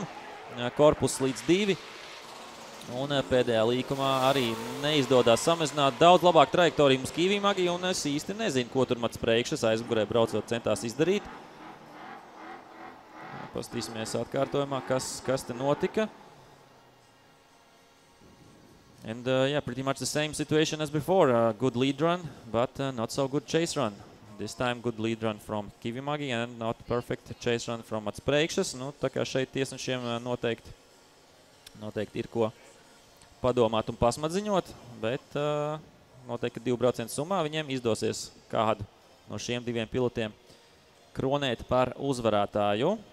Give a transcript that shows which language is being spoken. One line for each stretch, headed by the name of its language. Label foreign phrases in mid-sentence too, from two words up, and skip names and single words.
Latvian: Korpus līdz 2. Un pēdējā līkumā arī neizdodas samazināt. Daudz labāk trajektoriju mums Kivī Magī, un es īsti nezinu, ko tur Mats Preikšs aizmugurē braucot centās izdarīt. Pastīsimies atkārtojumā, kas te notika.
English: And yeah, pretty much the same situation as before. Good lead run, but not so good chase run. This time good lead run from Kivī Magī and not perfect chase run from Mats Preikšs.
Latvian: Nu, tā kā šeit tiesnešiem noteikti ir ko padomāt un pasmadziņot, bet noteikti 2 braucienu summā viņiem izdosies kādu no šiem 2 pilotiem kronēt par uzvarētāju.